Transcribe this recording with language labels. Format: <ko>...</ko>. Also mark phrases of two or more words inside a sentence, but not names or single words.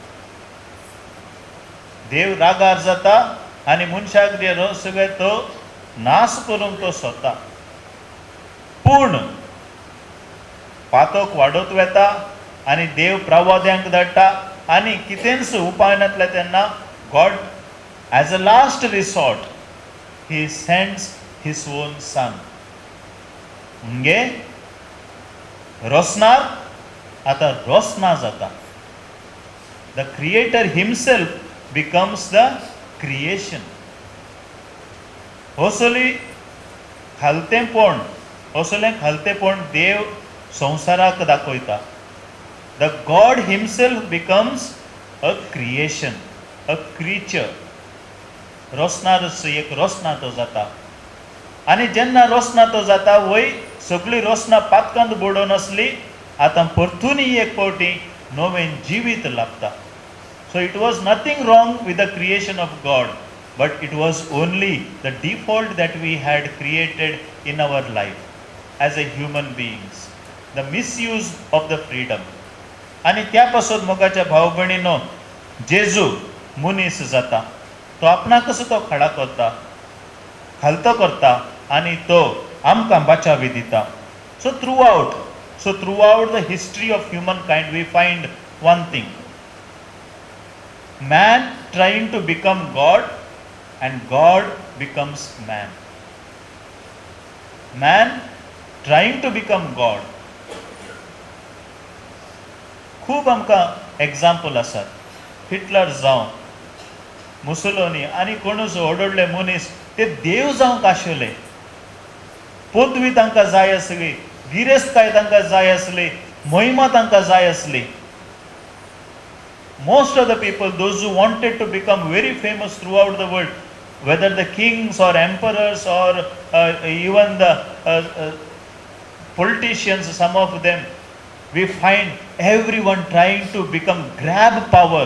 <kok>देव रागार जाता आनी मनशाक जे रचले तो नाश करूंक तो सोदता. पूण पातक वाडत वेता आनी देव प्रवाद्यांक धाडटा आनी कितेंच उपाय नासले तेन्ना</kok> <en>God as a last resort he sends his own son.</en> <kok>म्हणजे रचणार आता रचना जाता.</kok> <en>The creator himself becomes the creation.</en> <kok>असली खालतेपण देव संसाराक दाखयता.</kok> <en>The God himself becomes a creation, a creature.</en> <kok>रचणार एक रचना तो जाता. आनी जेन्ना रचना तो जाता वय सगळी रचना पातकांत बुडोवन आसली, आतां परतूनय एक फावटी नवें जिवीत लागता.</kok> <en>so it was nothing wrong with the creation of God, but it was only the default that we had created in our life as a human beings, the misuse of the freedom.</en> <kok>आनी त्या पासून मोगाच्या भाव भयणीनो जेजू मनीस जाता. तो आपणाक कसो तो खडा करता, खालतो करता आनी तो आमकां बाचावी दिता.</kok> <en>so throughout the history of humankind we find one thing, man trying to become God and God becomes man. Man trying to become God.</en> <kok>खूब आमकां एग्जाम्पल आसात. हिटलर जावं, मुसोलिनी आनी कोणूच व्हडले मनीस ते देव जावंक आशिल्ले. पदवी तांकां जाय आसली, गिरेस्तकाय तांकां जाय आसली, महिमा तांकां जाय आसली.</kok> <en>Most of the people, those who wanted to become very famous throughout the world, whether the kings or emperors or even the politicians, some of them, we find everyone trying to grab power.</en>